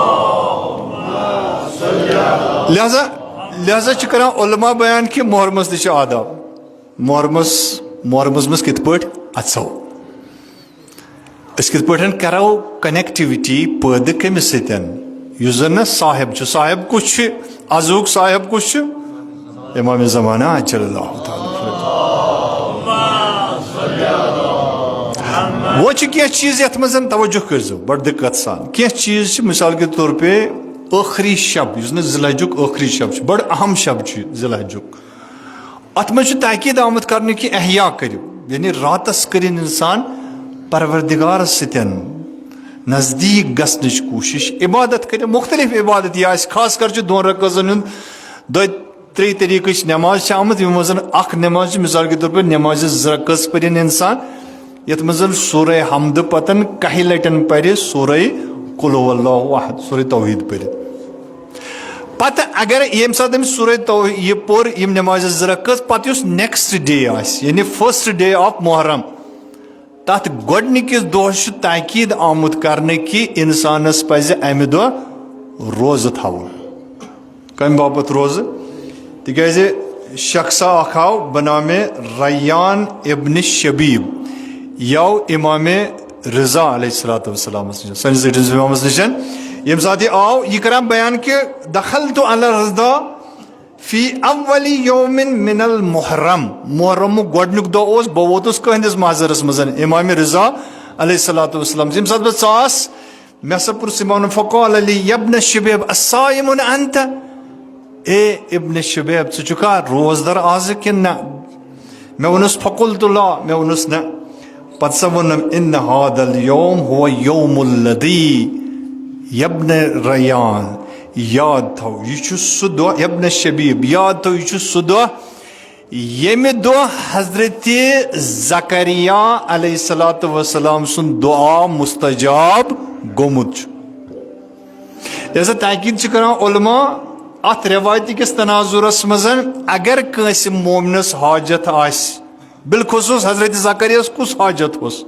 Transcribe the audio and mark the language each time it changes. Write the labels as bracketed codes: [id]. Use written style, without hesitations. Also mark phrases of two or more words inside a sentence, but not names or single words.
[ks] لہذا چھِ کران علما بیان کہ محرمس تہِ چھِ آداب. محرمس منٛز کِتھ پٲٹھۍ اژو أسۍ کِتھ پٲٹھۍ کرو کنیکٹیوٹی پٲدٕ کٔمِس سۭتۍ یُس زن نہ صاحب چھُ. صاحب کُس چھُ ازہُک صاحب کُس چھُ امام زمانہ اجل اللہ تعالیٰ. وہ چھِ کینٛہہ چیٖز یتھ منٛز توجہ کٔرزیو بڑٕ دقت سان. کینٛہہ چیٖز چھِ [ur] مثال کے طور پے [ks] ٲخری شب یُس نہٕ ذی الحجُک ٲخری شب چھُ بڑٕ اہم شب چھُ ذی الحجُک. اتھ منٛز چھُ تاکیٖد آمُت کرنہٕ کہِ احیا کٔرِو یعنی راتس کٔرِنۍ انسان پروردگارس سۭتۍ نزدیٖک گژھنٕچ کوٗشش. عبادت کٔرِو مختلف عبادت یہِ آسہِ خاص کر چھُ دۄن رکٲژن ہُنٛد دۄیہِ ترٛیٚیہِ طٔریٖقٕچ نٮ۪ماز چھِ آمٕژ یِمو منٛز اکھ نٮ۪ماز چھِ [ur] مثال کے طور پر [ks] نٮ۪مازِ زٕ رکٲژ پٔرِنۍ انسان یتھ منٛز سورہ حمدٕ پتن کہہِ لٹہِ پرِ سورہ قل هو اللہ احد سورہ توحید پٔرِتھ. پتہٕ اگر ییٚمہِ ساتہٕ أمِس سورہ یہِ پوٚر یِم نٮ۪مازِ زٕ رکٲژ پتہٕ یُس [en] next day [ks] آسہِ یعنی [en] first day of [ks] محرم تتھ گۄڈنِکِس دۄہس چھُ تاکیٖد آمُت کرنہٕ کہِ انسانس پزِ امہِ دۄہ روزٕ تھاوُن. کمہِ باپتھ روزٕ تِکیازِ شخصا اکھ آو بنامے ریان ابن شبیب یہِ آو امامِ رضا [ar] علیہ الصلوۃ والسلامس [ks] نِش سٲنِس أڑِس امامس نِش. ییٚمہِ ساتہٕ یہِ آو یہِ کران بیان کہِ [ar] دخلت علی الرضا فی اول یوم من المحرم. [ks] محرمُک گۄڈنیُک دۄہ اوس بہٕ ووتُس کٕہٕنٛدِس محضرس منٛز امامِ رضا [ar] علیہ الصلوۃ والسلام. [ks] ییٚمہِ ساتہٕ بہٕ ژاس مےٚ ہسا پوٚرُس امامن [ar] فقال لی یا ابن شبیب الصائم انت. [ks] اے ابن شبیب ژٕ چھُکھا روزدر آزٕ کِنہٕ نہ. مےٚ ووٚنُس [ar] فقلت لا [ks] مےٚ ووٚنُس نہ. پتہٕ سا ووٚنُم [ar] ان هذا اليوم هو يوم الذي [ks] یبن ریان یاد تھو یہ چھُ سُہ دۄہ یبن شبیب یاد تھو یہ چھُ سُہ دۄہ ییٚمہِ دۄہ حضرت زکریا [ar] علیہ الصلوۃ والسلام [ks] سُنٛد دعا مستجاب گوٚمُت چھُ. لہذا تاکیٖد چھِ کران علما اتھ رٮ۪وایتہِ کِس تناظُرس منٛز اگر کٲنٛسہِ مومنس حاجت آسہِ بالخصوٗص حضرت زکریاہس کُس حاجت اوس.